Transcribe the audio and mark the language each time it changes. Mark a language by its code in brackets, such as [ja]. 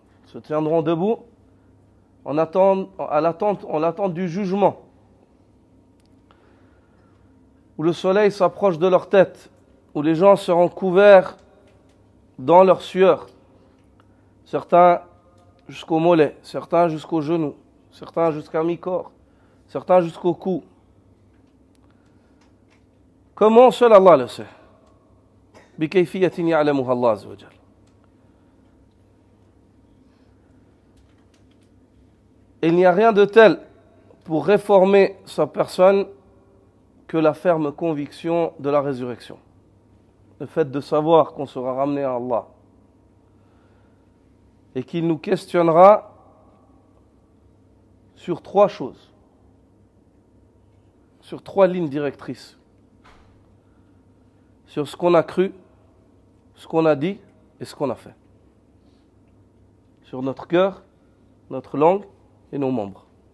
[fr] Se tiendront debout en l'attente du jugement, où le soleil s'approche de leur tête, où les gens seront couverts dans leur sueur, certains jusqu'au mollet, certains jusqu'aux genoux, certains jusqu'à mi-corps, certains jusqu'au cou. Comment? Seul Allah le sait. [ar] بكيفية يعلمها الله عز وجل. [fr] Il n'y a rien de tel pour réformer sa personne que la ferme conviction de la résurrection. Le fait de savoir qu'on sera ramené à Allah et qu'il nous questionnera sur trois choses, sur trois lignes directrices, sur ce qu'on a cru, ce qu'on a dit et ce qu'on a fait, sur notre cœur, notre langue et nos membres.